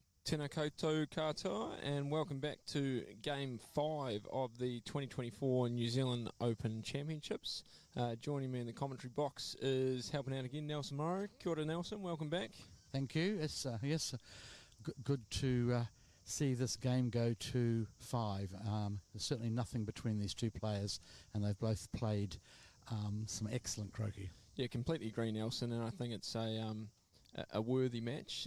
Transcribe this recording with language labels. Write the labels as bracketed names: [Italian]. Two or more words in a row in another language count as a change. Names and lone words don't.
[Māori] Tēnā koutou katoa, [English] and welcome back to Game 5 of the 2024 New Zealand Open Championships. Joining me in the commentary box is helping out again Nelson Morrow. [Māori] Kia ora, Nelson, [English] welcome back. Thank you. It's good to see this game go to 5. There's certainly nothing between these two players, and they've both played some excellent croquet. Yeah, completely agree, Nelson, and I think it's a worthy match.